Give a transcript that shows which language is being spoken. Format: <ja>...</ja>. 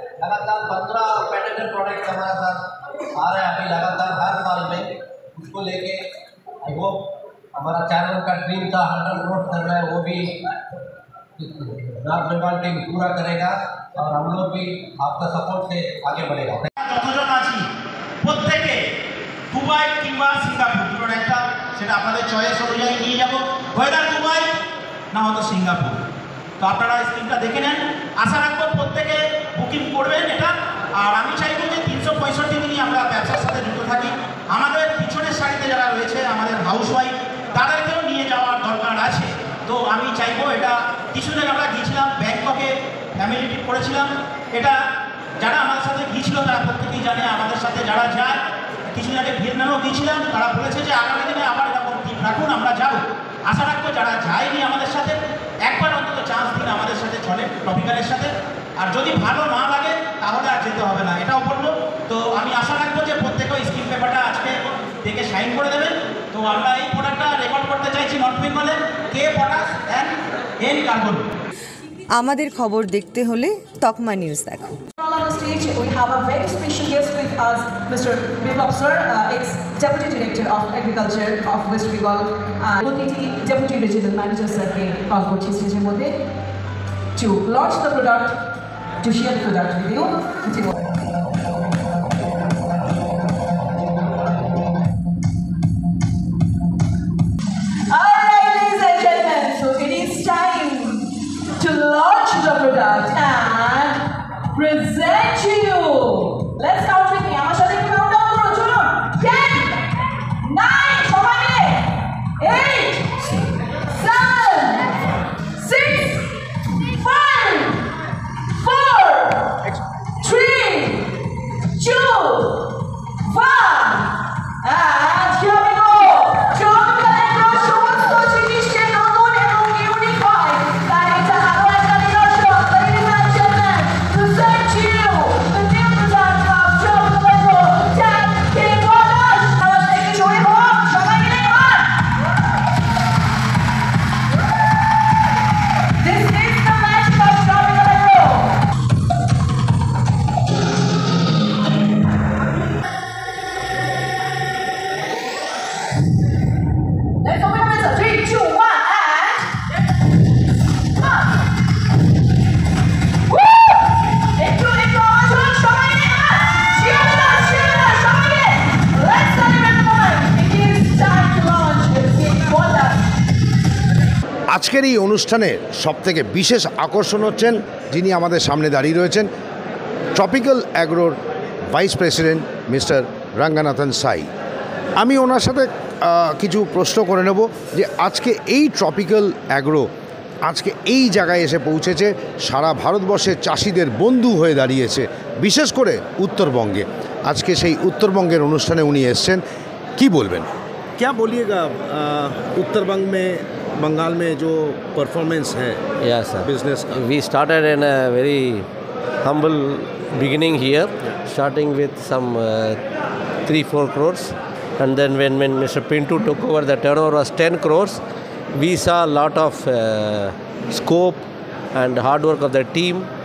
<hi>लगातार 15 patented products हमारे साथ आ रहे हैं अभी लगातार हर साल में। उसको लेके आई होप हमारा चैनल का ड्रीम था 100 करोड़ करना है, वो भी नॉर्थ बेंगल टीम पूरा करेगा और हम लोग भी आपका सपोर्ट से आगे बढ़ेगा।</hi> <bn>যতজন আছি প্রত্যেকে দুবাই কিংবা সিঙ্গাপুর দুটোর একটা, সেটা আপনাদের চয়েস অনুযায়ী নিয়ে যাব, ওয়েদার দুবাই না হয়তো সিঙ্গাপুর। তো আপনারা স্ক্রিনটা দেখে নেন। আশা রাখবো প্রত্যেকে বুকিং করবেন এটা। আর আমি চাইবো যে 365 দিনই আমরা ব্যবসার সাথে যুক্ত থাকি। আমাদের পিছনের সারিতে যারা রয়েছে আমাদের হাউসওয়াইফ, তাদেরকেও নিয়ে যাওয়ার দরকার আছে। তো আমি চাইবো এটা, কিছুদিন আমরা গিয়েছিলাম ব্যাংককে, ফ্যামিলি ট্রিপ করেছিলাম। এটা যারা আমাদের সাথে গিয়েছিল তারা প্রত্যেকেই জানে। আমাদের সাথে যারা যায়, কিছুদিন আগে ভিয়েতনামেও গিয়েছিলাম, তারা বলেছে যে আগামী দিনে আবার এরকম ট্রিপ রাখুন, আমরা যাবো। আশা রাখবো যারা যায়নি আমাদের সাথে একবার অন্তত চান্স দিন আমাদের সাথে চলে টপিক্যালের সাথে। আর যদি ভালো না লাগে তাহলে আর যেতে হবে না, এটাও বলবো। তো আমি আশা রাখবো যে প্রত্যেকে স্ক্রিন পেপারটা আজকে দেখে সাইন করে দেবেন। তো আমরা এই প্রোডাক্টটা রেকর্ড করতে চাইছি নর্থ বেঙ্গলে, কে পটাশ অ্যান্ড এন কার্বন। আমাদের খবর দেখতে হলে তকমা নিউজ দেখো।</bn> <en>On the stage, we have a very special guest with us, Mr. Biplab sir, ex-Deputy Director of Agriculture of West Bengal, OTT Deputy Regional Manager sir</en> <bn>ke call korchi stage moddhe</bn> <en>to launch the product, to share the product with you. Alright, ladies and gentlemen, so it is time to launch the product and present to you. Let's count with me.</en> <bn>আমার সাথে একটু count down করো, চলুন। 10, 9, সবাই মিলে 8, 7, 6, 5, 4, 3, 2, 1,</bn> <en>and here we go.</en> <bn>Tropical Agro সমস্ত জিনিসকে নতুন এবং ইউনিক হয়, তাই এটা আরো একটা নিদর্শন।</bn> <en>Ladies and gentlemen, present to you the new product of Tropical Agro, Tag King Potash.</en> <bn>আওয়াজ থেকে জোরে হোক, সবাই মিলে এবার।</bn> <en>This is the magic of Tropical Agro. Let's open up in 3, 2, 1, and come on. Woo!</en> <bn>Into আওয়াজ হোক, সবাই মিলে</bn> <en>cheer it up,</en> <bn>সবাই মিলে।</bn> <en>Let's celebrate the moment. It is time to launch the King Potash.</en> <bn>আজকের এই অনুষ্ঠানের সবথেকে বিশেষ আকর্ষণ হচ্ছেন যিনি আমাদের সামনে দাঁড়িয়ে রয়েছেন, tropical অ্যাগ্রোর vice president mister Ranganathan সাই। আমি ওনার সাথে কিছু প্রশ্ন করে নেব যে আজকে এই ট্রপিক্যাল অ্যাগ্রো আজকে এই জায়গায় এসে পৌঁছেছে, সারা ভারতবর্ষের চাষিদের বন্ধু হয়ে দাঁড়িয়েছে, বিশেষ করে উত্তরবঙ্গে। আজকে সেই উত্তরবঙ্গের অনুষ্ঠানে উনি এসছেন, কি বলবেন?</bn> <hi>क्या बोलिएगा उत्तरबंग में, बंगाल में जो परफॉर्मेंस है</hi> <en>Yes, sir.</en> <hi>बिजनेस का?</hi> <en>We started in a very humble beginning here, starting with some 3-4 crores. And then when Mr. Pinto took over, the turnover was 10 crores. We saw a lot of scope and hard work of the team.</en>